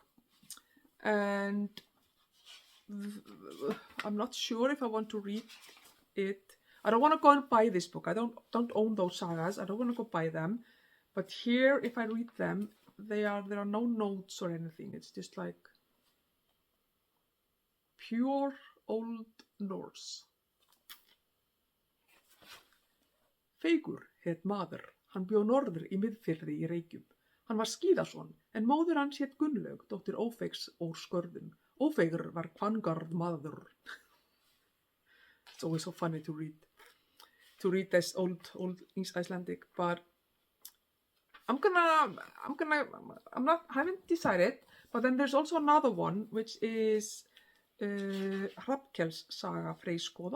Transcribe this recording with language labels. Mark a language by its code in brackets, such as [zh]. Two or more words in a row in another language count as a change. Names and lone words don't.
[en] And I'm not sure if I want to read it. I don't want to go and buy this book. I don't own those sagas. I don't want to go buy them. But here, if I read them, there are no notes or anything. It's just like pure Old Norse. [is] Feigur hét maður. Hann bjó norður í Miðfirði í Reykjum. Hann var skíðason, en móður hans hét Gunnlaug, dóttir Ófeigs úr Skörðum. Ófeigur var kvangarð maður. [en] It's always so funny to read this old Icelandic, but I haven't decided. But then there's also another one, which is Hrafnkels saga Freyskoða.